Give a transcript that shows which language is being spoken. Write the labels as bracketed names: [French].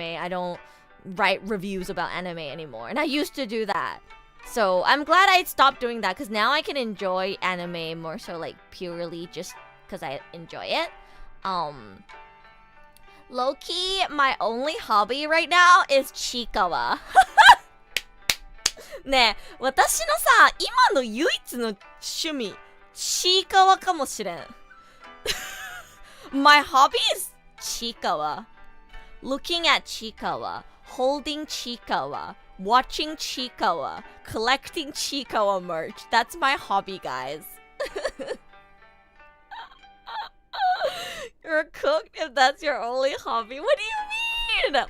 [English] I don't write reviews about anime anymore. And I used to do that. So I'm glad I stopped doing that because now I can enjoy anime more so like purely just because I enjoy it. Low-key, my only hobby right now is Chikawa. [Japanese] ねえ、私のさ、今の唯一の趣味、ちいかわかもしれん。 [English] My hobby is Chikawa. Looking at Chikawa, holding Chikawa, watching Chikawa, collecting Chikawa merch. That's my hobby, guys. You're a cook if that's your only hobby. What do you mean?